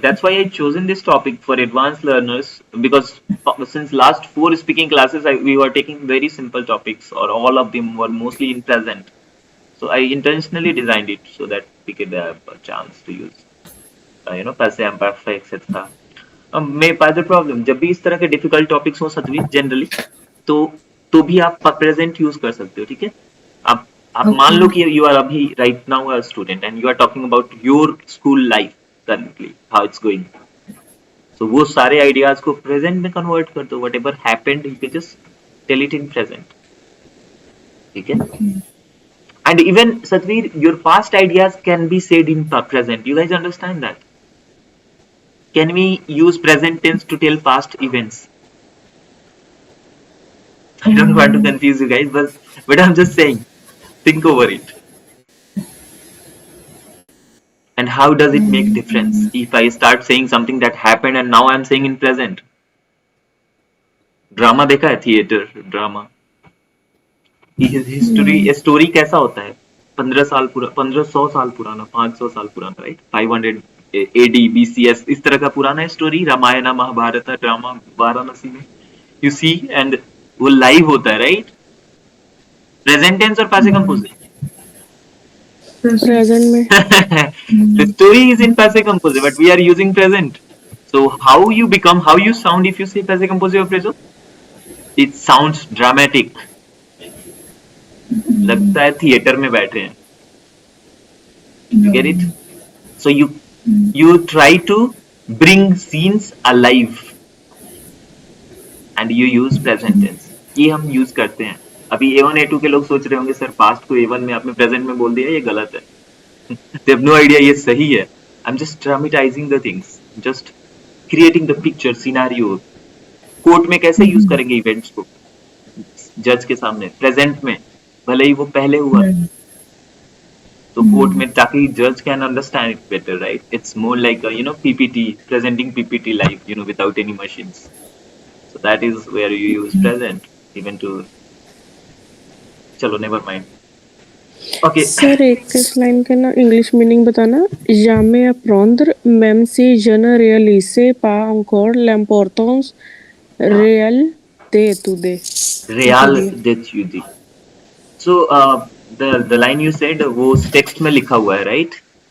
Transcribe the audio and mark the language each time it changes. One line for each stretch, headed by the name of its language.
English: That's why I chosen this topic for advanced learners because since last 4 speaking classes, we were taking very simple topics, or all of them were mostly in present. So I intentionally designed it so that we could have a chance to use, you know, passive imperfect, etc.
Hindi: may by the problem जब भी इस तरह के difficult topics हो Satveer generally तो भी आप present use कर सकते हो. ठीक है. आप मान लो कि
English: You are अभी right now a student and you are talking about your school life currently how it's going.
Hindi: सो वो सारे आइडियाज को प्रेजेंट में कन्वर्ट कर दो.
English: Whatever happened you can just tell it in present.
Hindi: ठीक है.
English: And even Satveer, your past ideas can be said in present. You guys understand that? Can we use present tense to tell past events? I don't want to confuse you guys, but I'm just saying, think over it. And how does it make difference if I start saying something that happened and now I'm saying in present?
Hindi: Drama देखा है? Theatre drama history story कैसा होता है? 1500 साल पुराना, 500 साल पुराना, right? 500 AD BCS इस तरह का पुराना स्टोरी, रामायण महाभारत ड्रामा वाराणसी में
English: you see and
Hindi: वो लाइव होता है, राइट? प्रेजेंट टेंस और पास्ट कंपोजिट. प्रेजेंट में
English: The story is in passive composite, but we are using present. So how you sound if you say passive composite or present? It sounds dramatic.
Hindi: लगता है theatre में बैठे हैं.
English: You get it? So you try to bring scenes alive and you use present tense.
Hindi: ये हम use करते हैं. अभी A1 A2 के लोग सोच रहे होंगे सर पास्ट को A1 में आपने प्रेजेंट में बोल दिया, ये गलत है.
English: They have no idea
Hindi: ये सही है.
English: I'm just dramatizing the things, just creating the picture scenario.
Hindi: Court में कैसे यूज करेंगे इवेंट्स को जज के सामने? प्रेजेंट में. भले ही वो पहले हुआ था, Hmm. तो कोर्ट में ताकि
English: जज can understand it better, right? It's more like PPT, presenting PPT live, without any machines. So that is where you use present even to.
Hindi: चलो
English: never mind. Okay.
Hindi: सर एक इस लाइन का ना English meaning बताना.
French: jamais apprendre même si je ne réalise pas encore l'importance réelle d'étudier. Real d'étudier.
English: So the line you said
Hindi: वो text में लिखा हुआ है,
English: right?